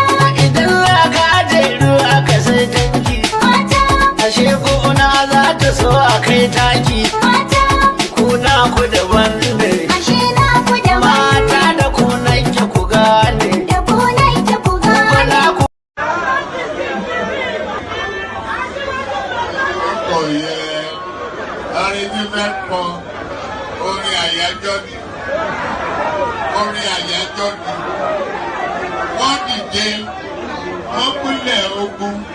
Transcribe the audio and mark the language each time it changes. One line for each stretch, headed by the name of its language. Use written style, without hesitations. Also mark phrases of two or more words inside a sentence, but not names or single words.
Hausa: Idan za ka aje ruwa ka sai tanki. Mata. Ashe gona za ta so a kai taki. Mata. Kuna ku daban ne. Ashe na ku da Mata da ku nake ku gane. da ku nake ku gane. Kuna ku
Yoruba: Ọkọ̀ yẹn, arìnrìn mẹ́pọ̀, orin àyájọ́ ni. Orin àyájọ́ ni. Wọ́n dìde, wọ́n pínlẹ̀ ogun.